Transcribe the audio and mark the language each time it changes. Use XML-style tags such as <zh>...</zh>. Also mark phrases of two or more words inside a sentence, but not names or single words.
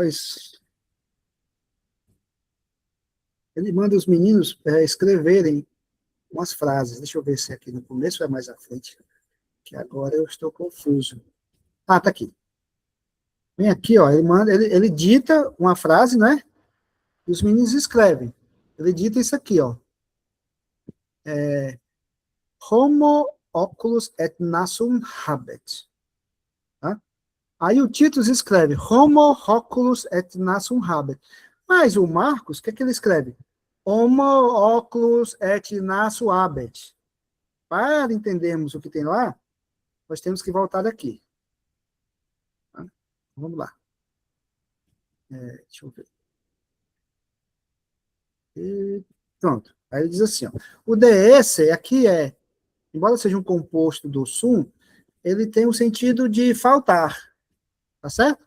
<pt>Ele manda os meninos escreverem umas frases. Deixa eu ver se aqui no começo é mais à frente. Que agora eu estou confuso. Ah, tá aqui. Vem aqui, ó. Ele dita uma frase, né? E os meninos escrevem. Ele dita isso aqui, ó.</pt> <la>Homo oculus et nasum habet.</la> <pt>Tá? Aí o Titus escreve</pt> <la>Homo oculus et nasum habet.</la> <pt>Mas o Marcos, o que é que ele escreve?</pt> <la>Homo oculus et nasum habet.</la> <pt>Para entendermos o que tem lá, nós temos que voltar daqui. Tá? Vamos lá. Deixa eu ver. Pronto. Aí ele diz assim, ó, o DS aqui embora seja um composto do sum, ele tem o sentido de faltar, tá certo?</pt>